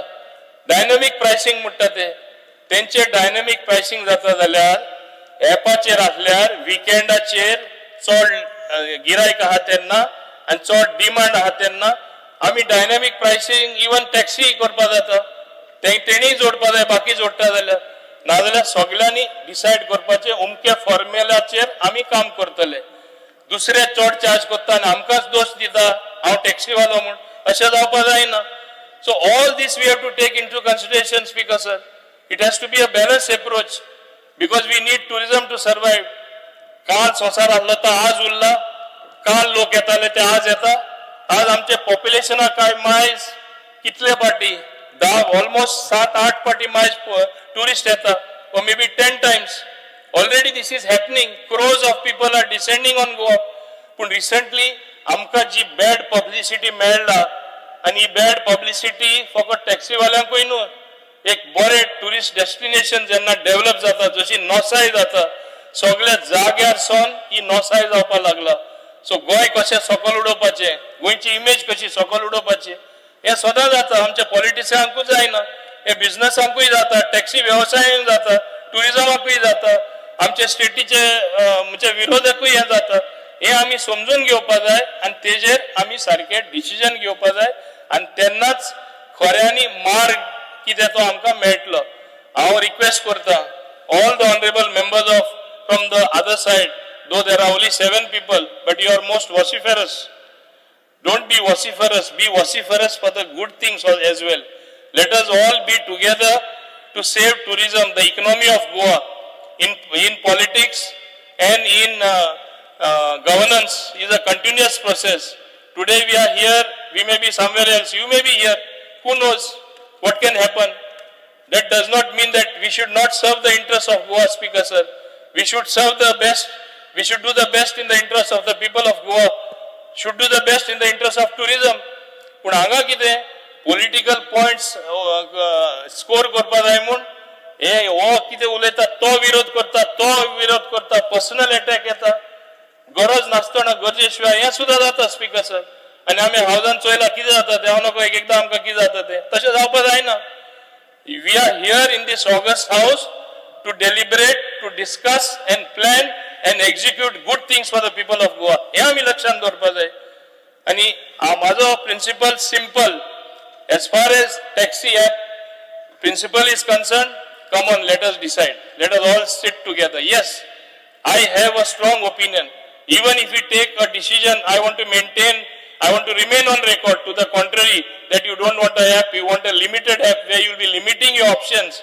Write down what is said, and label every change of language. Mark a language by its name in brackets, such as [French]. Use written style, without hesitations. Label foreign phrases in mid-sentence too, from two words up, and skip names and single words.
[English] dynamic pricing [Konkani] म्हणटा ते. तेंचे [English] dynamic pricing [Konkani] जाता जाल्यार एपाचेर आसल्यार विकेंडाचेर चड गिरायक आहा तेन्ना आनी चड डिमांड आहा तेन्ना आमी [English] dynamic pricing even taxi [Konkani] करपा जाता. तेणीय जोडपा जाय, बाकी जोडटा जाल्यार. नाजाल्यार सगळ्यांनी डिसायड करपाचें अमक्या फॉर्म्युलाचेर आमी काम करतले. दुसरे चड चार्ज करता आनी आमकांच दोश दिता हांव टॅक्सीवालो म्हूण. अशें जावपा जायना. [English] so all these we have to take into consideration Speaker sir. it has to be a balance approach because we need tourism to survive. [Konkani] काल संवसार आसलो तो आज उरला. काल लोक येताले ते आज येता. आज आमचे पॉप्युलेशनाक काय मायज कितले पाटी 10 ऑलमोस्ट 7-8 पाटी मायज टुरिस्ट येता [English] or maybe 10 times. Already this is happening. Crores of people are descending on Goa. But recently, [Konkani] आमका जी [English] bad publicity [Konkani] मेळ्ळा आणि [English] bad publicity [Konkani] फकत टॅक्सीवाल्यांकूय न्हू एक बरे [English] tourist destination [Konkani] जेन्ना डेव्हलप जाता जशी नोसाय जाता सगळ्या जाग्यार सोन ही नोसाय जावपा लागला. सो गोंय कशें सकल उडोवपाचें, गोंयची इमेज कशी सकल उडोवपाची हे सदां जाता. आमच्या पॉलिटिक्सांकूय जायना, हे बिझनेसांकूय जाता, टॅक्सी वेवसायांक जाता, टुरिझमाकूय जाता, आमच्या स्टेटीचे म्हणजे विरोधकूय हे जाता. हे आमी समजून घेवपा जाय आनी तेजेर आमी सारखे डिसिजन घेवपा जाय आनी तेन्नाच खऱ्यांनी मार्ग कितें तो आमकां मेळटलो. हांव रिक्वेस्ट करता [English] all the honourable members of from the other side, though there are only 7 people, but you are most vociferous. Don't be vociferous, be vociferous for the good things as well. Let us all be together to save tourism, the economy of Goa. In politics and in governance is a continuous process. Today we are here, we may be somewhere else, you may be here. Who knows what can happen? That does not mean that we should not serve the interests of Goa, Speaker sir. We should serve the best. We should do the best in the interest of the people of Goa. Should do the best in the interest of tourism. [Konkani] पण हांगा कितें [English] political points score [Konkani] करपा जाय म्हूण हे हो कितें उलयता तो विरोध करता [English] personal attack [Konkani] येता गरज नासतना गरजे शिवाय हे सुद्दां जाता [English] Speaker sir. [Konkani] आनी आमी हावजान चोयला कितें जाता ते हांव नकळो एकदां आमकां कितें जाता ते तशें जावपा जायना. [English] we are here in this august house to deliberate, to discuss and plan and execute good things for the people of Goa. [Konkani] हे आमी लक्षांत दवरपा जाय. आनी म्हाजो [English] principle simple as far as taxi app principle is concerned, come on, let us decide. Let us all sit together. Yes, I have a strong opinion. Even if we take a decision, I want to maintain I want to remain on record to the contrary that you don't want a app, you want a limited app where you will be limiting your options.